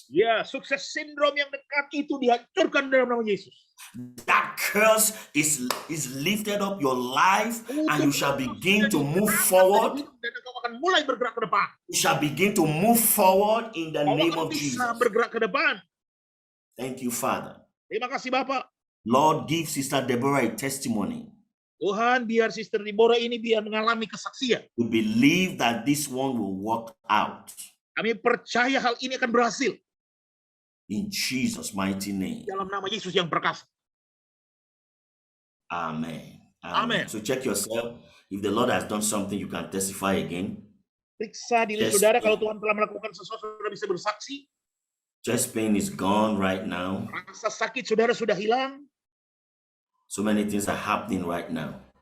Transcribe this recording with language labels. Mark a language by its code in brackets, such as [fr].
[id] Ya, sukses sindrom yang dekat itu dihancurkan dalam nama Yesus. [en] That curse is lifted up your life and you shall begin to move forward. [id] Dan engkau akan mulai bergerak ke depan. [en] You shall begin to move forward in the [id] Kau [en] name [id] akan [en] of [id] bisa [en] Jesus. [id] bergerak ke depan. [en] Thank you, Father. [id] Terima kasih Bapak. [en] Lord, give Sister Deborah a testimony [id] Tuhan, biar Sister Deborah ini biar mengalami kesaksian. [en] We believe that this one will work out. [id] Kami percaya hal ini akan berhasil. [en] In Jesus' mighty name. [id] Dalam nama Yesus yang perkasa. Amen. Amen. [en] So check yourself. If the Lord has done something, you can testify again. [id] Periksa diri [en] Yes. [id] saudara, kalau Tuhan telah melakukan sesuatu, saudara bisa bersaksi. [en] Chest pain is gone right now. [id] Rasa sakit saudara sudah hilang. [en] So many things are happening right now.